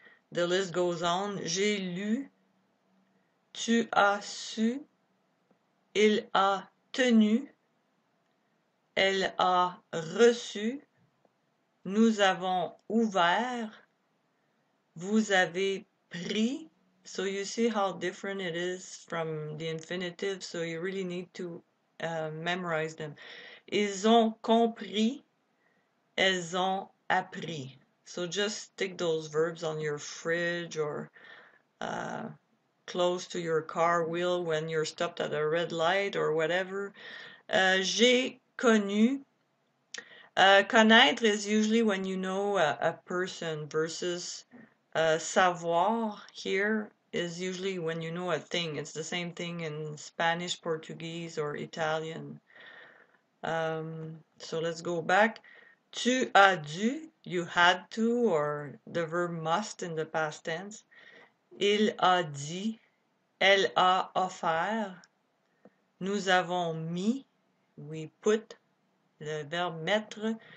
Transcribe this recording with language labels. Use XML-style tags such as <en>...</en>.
<en>The list goes on.</en> <fr>J'ai lu, tu as su, il a tenu, elle a reçu, nous avons ouvert, vous avez pris.</fr> <en>So you see how different it is from the infinitive, so you really need to memorize them.</en> <fr>Ils ont compris, elles ont appris.</fr> <en>So just stick those verbs on your fridge or close to your car wheel when you're stopped at a red light or whatever.</en> <fr>J'ai connu.</fr> <en>Connaître is usually when you know a person versus savoir here is usually when you know a thing. It's the same thing in Spanish, Portuguese, or Italian. So let's go back.</en> <fr>Tu as dû,</fr> <en>you had to, or the verb must in the past tense.</en> <fr>Il a dit, elle a offert. Nous avons mis,</fr> <en>we put,</en> <fr>le verbe mettre.</fr>